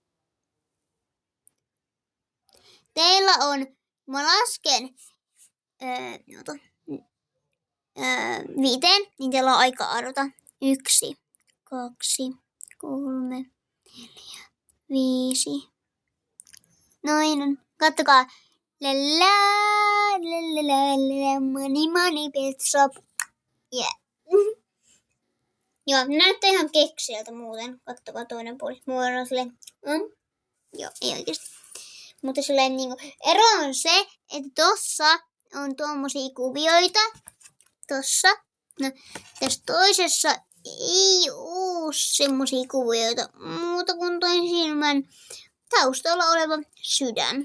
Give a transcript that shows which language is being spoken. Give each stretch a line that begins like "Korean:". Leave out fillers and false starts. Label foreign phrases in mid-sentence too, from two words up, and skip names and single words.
Finnish: Teillä on, mä lasken, 5, niin teillä on aika arvota. 1, 2, 3, 4, 5. Noin. Kattokaa.
English: Money pet shop. Yeah.
Finnish: Joo, näyttää ihan keksiltä muuten. Kattokaa toinen puoli. Mulla on silleen. Joo, ei oikeesti. Mutta silleen niinku. Ero on se, että tossa on tuommoisia kuvioita. Tossa. No, tässä toisessa ei oo semmosia kuvioita muuta kuin toi silmän taustalla oleva sydän.